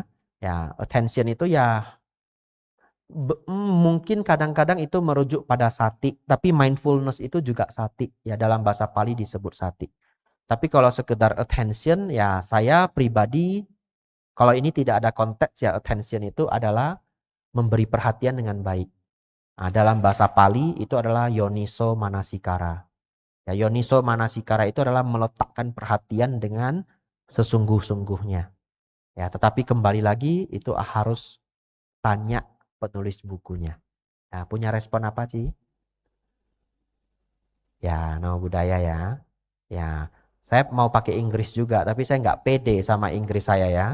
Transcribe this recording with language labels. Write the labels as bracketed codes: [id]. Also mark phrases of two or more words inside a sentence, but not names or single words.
[id] Ya, attention itu ya mungkin kadang-kadang itu merujuk pada sati, tapi mindfulness itu juga sati. Ya, dalam bahasa Pali disebut sati. Tapi kalau sekedar attention ya saya pribadi kalau ini tidak ada konteks ya attention itu adalah memberi perhatian dengan baik. Nah, dalam bahasa Pali itu adalah [pi] yoniso manasikara. [id] Ya, [pi] yoniso manasikara [id] itu adalah meletakkan perhatian dengan sesungguh-sungguhnya. Ya, tetapi kembali lagi itu harus tanya penulis bukunya. Nah, punya respon apa sih? Ya, nama budaya ya. Ya, saya mau pakai Inggris juga, tapi saya nggak pede sama Inggris saya ya.